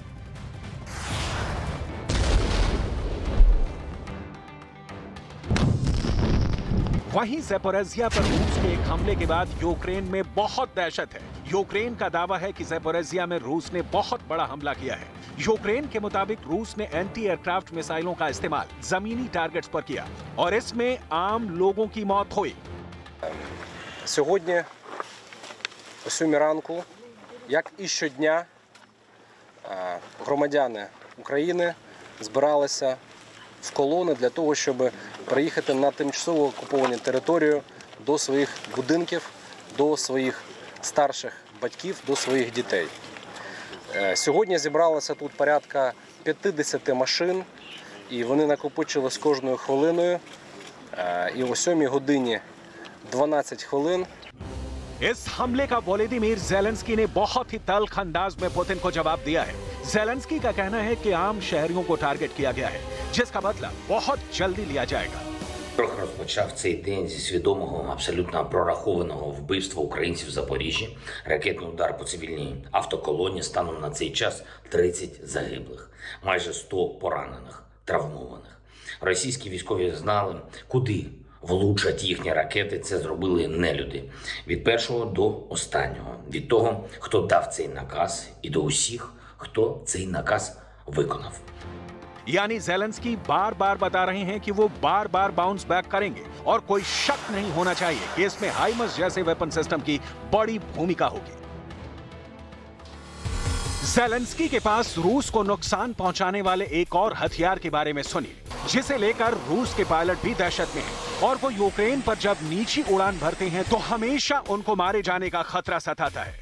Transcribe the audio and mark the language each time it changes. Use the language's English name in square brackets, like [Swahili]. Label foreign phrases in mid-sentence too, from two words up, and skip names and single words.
[Hindi] वहीं ज़ेपोरिज़िया पर रूस के एक हमले के बाद यूक्रेन में बहुत दहशत है। यूक्रेन का दावा है कि ज़ेपोरिज़िया में रूस ने बहुत बड़ा हमला किया है। यूक्रेन के मुताबिक रूस ने [English] anti aircraft [Hindi] मिसाइलों का इस्तेमाल जमीनी टारगेट्स पर किया और इसमें आम लोगों की मौत हुई। [Ukrainian] Сьогодні о 7 ранку, як і щодня, громадяни України збиралися в колони для того, щоб приїхати на тимчасово окуповану територію до своїх будинків, до своїх старших батьків, до своїх дітей. Сьогодні зібралося тут порядка 50 машин, і вони накопичились кожною хвилиною. І о 7 годині 12 хвилин [Hindi] इस हमले का वोलोदिमीर ज़ेलेंस्की ने बहुत ही तल्ख अंदाज में पुतिन को जवाब दिया है। ज़ेलेंस्की का कहना है कि आम शहरियों को टारगेट किया गया है, जिसका बदला बहुत जल्दी लिया जाएगा। [Ukrainian] Трохи розпочав цей день зі свідомого, абсолютно прорахованого вбивства українців в Запоріжжі. Ракетний удар по цивільній автоколоні, станом на цей час 30 загиблих, майже 100 поранених, травмованих. Російські військові знали, куди влучать їхні ракети. Це зробили нелюди. Від першого до останнього. Від того, хто дав цей наказ, і до усіх, хто цей наказ виконав. [Hindi] यानी ज़ेलेंस्की बार बार बता रहे हैं कि वो बार बार [English] bounce back [Hindi] करेंगे और कोई शक नहीं होना चाहिए कि इसमें हाइमर्स जैसे [English] weapon system [Hindi] की बड़ी भूमिका होगी। ज़ेलेंस्की के पास रूस को नुकसान पहुंचाने वाले एक और हथियार के बारे में सुनिए, जिसे लेकर रूस के पायलट भी दहशत में हैं और वो यूक्रेन पर जब नीची उड़ान भरते हैं तो हमेशा उनको मारे जाने का खतरा सताता है।